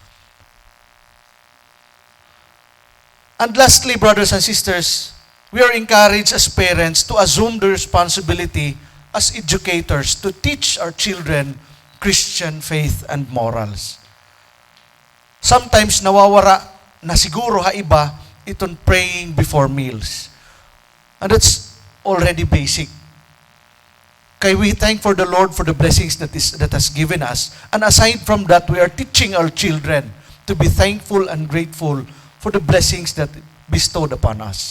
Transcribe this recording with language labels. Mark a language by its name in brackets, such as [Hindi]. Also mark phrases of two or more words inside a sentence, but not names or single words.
[English] And lastly, brothers and sisters, we are encouraged as parents to assume the responsibility as educators to teach our children Christian faith and morals. [Waray] Sometimes nawawara na siguro ha iba itong [English] praying before meals. And that's already basic. Kaya we thank for the Lord for the blessings that has given us. And aside from that, we are teaching our children to be thankful and grateful for the blessings that bestowed upon us.